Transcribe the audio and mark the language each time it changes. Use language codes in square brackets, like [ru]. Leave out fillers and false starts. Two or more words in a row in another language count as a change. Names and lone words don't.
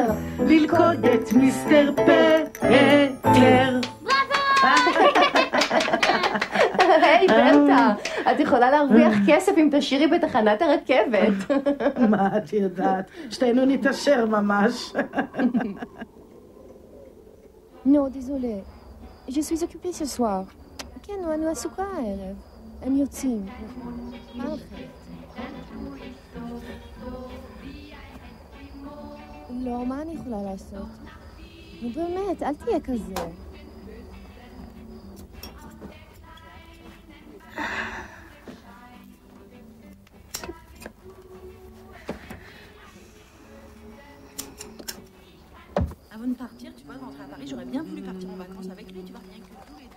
[he] ללכוד את מיסטר פטר. היי ברטה, את יכולה להרוויח כסף אם תשאירי בתחנת הרכבת. מה את יודעת? שתינו נתעשר ממש. נו, [fr] désolé. Je suis occupée ce soir. [he] כן, אני עסוקה הערב. הם יוצאים. מה אחרת? לא, מה אני יכולה לעשות? נו באמת, אל תהיה כזה. [fr] Avant de partir, tu vois, de rentrer à Paris, j'aurais bien voulu partir en vacances avec lui, tu vois, rien que tous les deux.